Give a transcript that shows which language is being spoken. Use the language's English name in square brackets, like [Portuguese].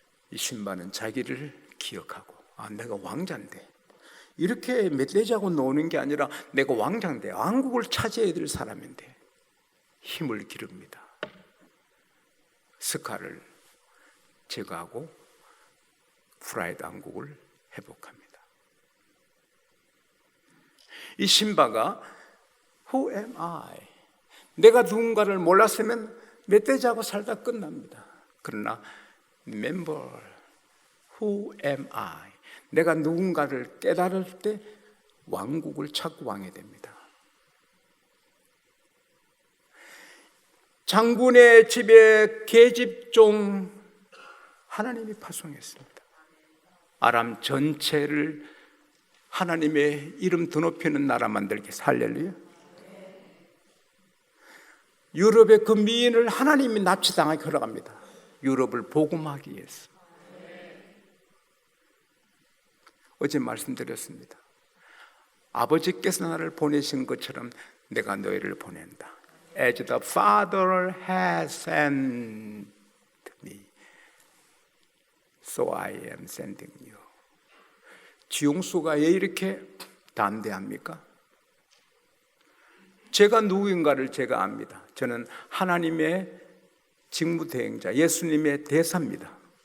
[Korean] 이 신바는 자기를 기억하고, 내가 왕자인데, 이렇게 멧돼지하고 노는 게 아니라 내가 왕자인데, 왕국을 차지해야 될 사람인데 힘을 기릅니다. 스카를 제거하고 프라이드 왕국을 회복합니다. 이 신바가 [English] Who am I? [Korean] 내가 누군가를 몰랐으면 멧돼지하고 살다 끝납니다. 그러나 [English] Remember who am I? [Korean] 내가 누군가를 깨달을 때 왕국을 찾고 왕이 됩니다. 장군의 집에 계집종 하나님이 파송했습니다. 아람 전체를 하나님의 이름 드높이는 나라 만들기 위해서. 할렐루야. 유럽의 그 미인을 하나님이 납치당하게 허락합니다. 유럽을 복음하기 위해서. 어제 말씀드렸습니다. 아버지께서 나를 보내신 것처럼 내가 너희를 보낸다. [English] As the Father has sent me, so I am sending you. [Korean] 지용수가 왜 이렇게 담대합니까? 제가 누구인가를 제가 압니다. 저는 하나님의 직무대행자, 예수님의 대사입니다.